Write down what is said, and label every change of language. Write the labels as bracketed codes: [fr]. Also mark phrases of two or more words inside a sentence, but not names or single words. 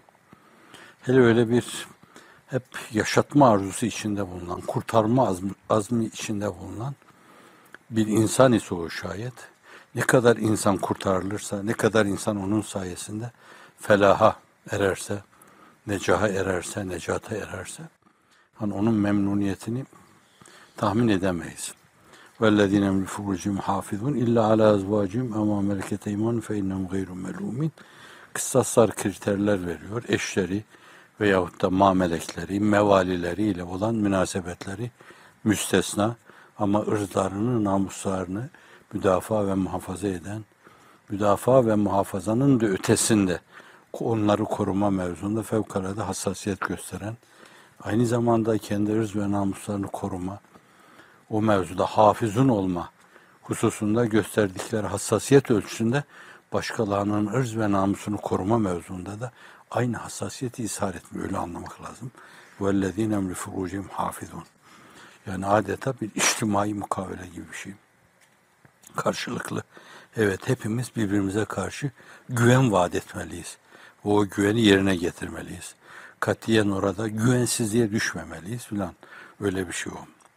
[tr] Hele öyle bir hep yaşatma arzusu içinde bulunan, kurtarma azmi içinde bulunan bir insan ise o şayet, ne kadar insan kurtarılırsa, ne kadar insan onun sayesinde felaha ererse, necaha ererse, necata ererse, hani onun memnuniyetini tahmin edemeyiz. [ar] وَالَّذ۪ينَ مِنْ فُرُوجِهِمْ حَافِظُونَ اِلَّا عَلَى اَزْوَاجِهِمْ اَمَا مَلَكَتْ اَيْمَانُهُمْ فَاِنَّهُمْ غَيْرُ مَلُومِينَ [tr] Kıssaslar, kriterler veriyor. Eşleri veyahut da mamelekleri, mevalileriyle olan münasebetleri müstesna ama ırzlarını, namuslarını müdafaa ve muhafaza eden, müdafaa ve muhafazanın da ötesinde onları koruma mevzunda fevkalade hassasiyet gösteren, aynı zamanda kendi ırz ve namuslarını koruma, o mevzuda hafizun olma hususunda gösterdikleri hassasiyet ölçüsünde başkalarının ırz ve namusunu koruma mevzunda da aynı hassasiyeti ishar etmiyor. Öyle anlamak lazım. [ar] وَالَّذ۪ينَ مْ لِفُرُوجِهِمْ حَافِظُونَ [tr] Yani adeta bir içtimai mukavele gibi bir şey. Karşılıklı. Evet, hepimiz birbirimize karşı güven vaat etmeliyiz. O güveni yerine getirmeliyiz. Katiyen orada güvensizliğe düşmemeliyiz filan. Öyle bir şey o.